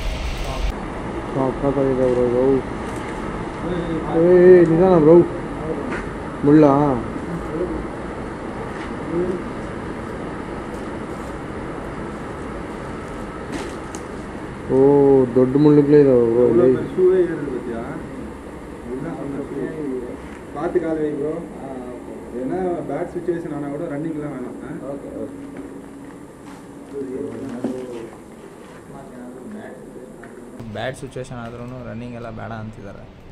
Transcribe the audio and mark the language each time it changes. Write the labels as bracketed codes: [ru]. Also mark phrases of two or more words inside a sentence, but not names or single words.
[kn] ಬ್ರೋ, ನಿಧಾನ ಬ್ರೋ, ಮುಳ್ಳ. ಓ, ದೊಡ್ಡ ಮುಳ್ಳುಗಳೇ ಇದಾವೆ ಬ್ರೋ ಇಲ್ಲಿ. [ta] பார்த்து கால் வை ப்ரோ. ஏன்னா [en] bad situation [ta] ஆனால் கூட ரன்னிங்லாம் வேணாம். [en] bad situation [kn] ಆದ್ರೂ ರನ್ನಿಂಗ್ ಎಲ್ಲ ಬೇಡ ಅಂತಿದ್ದಾರೆ.